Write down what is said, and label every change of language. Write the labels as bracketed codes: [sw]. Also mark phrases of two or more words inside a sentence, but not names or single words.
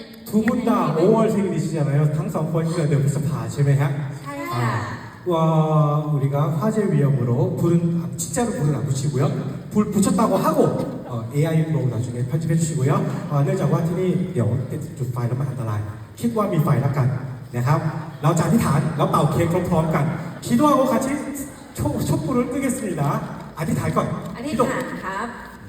[ko] 두 분 다 5월 생일이시잖아요. [th] ทั้ง 2분เกิดเดือนพฤษภาใช่ไหมฮะ ใช่ค่ะ [ko] 와, 우리가 화재 위험으로 불은 진짜로 불은 안 붙이고요. 불 붙였다고 하고 AI로 나중에 편집해 주시고요. [th] เนื่องจากว่าที่นี่เดี๋ยวติดจุดไฟแล้วมันอันตราย คิดว่ามีไฟแล้วกันนะครับ เราจะอธิษฐานแล้วเป่าเค้กพร้อมๆกัน [ko] 기도하고 같이 촛불을 끄겠습니다. [th] อธิษฐานก่อน อธิษฐานครับ